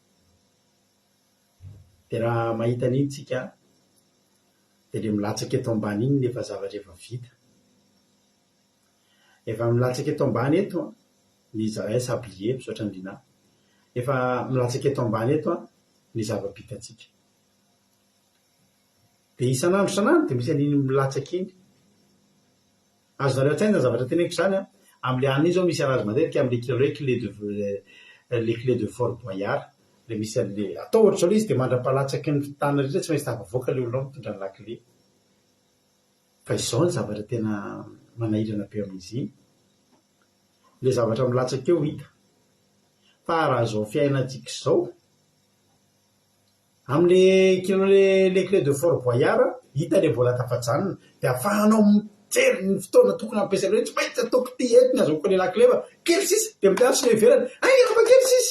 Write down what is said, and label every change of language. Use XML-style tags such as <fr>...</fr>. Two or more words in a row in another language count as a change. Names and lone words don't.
<mg>Dia raha mahita an'iny tsika dia le milatsaka eto ambany iny nefa zavatra efa vita, efa milatsaka eto ambany eto ny sablier misaotra ny lina, efa milatsaka eto ambany eto ny zava-bitatsika dia isan'andro dia misy an'iny milatsaka iny. Azonareo an-tsaina ny zavatra teneniko zany a, amin'ile aniny zao misy anazy matetika amin'le le</mg> <fr>clé de Fort Boyard</fr> <mg>le misy an'le atao ohatr'izao le izy dia mandra-palatsaky ny tanana rehetra tsy maintsy tafavoaka le olona mitondra ny lakile. Fa izao ny zavatra tena manahirana be amin'izy iny, le zavatra milatsaka eo hita. Fa raha izao fiainantsika izao amin'le</mg> <fr>clé de Fort Boyard</fr> <mg>hita le mbola tafajanona dia ahafahanao mijery ny fotoana tokony ampiasaina hoe tsy maintsy ataoko ty eto ny azahoako le lakile fa kely sisa dia mitarsy le ivelany rehefa kely sisa.</mg>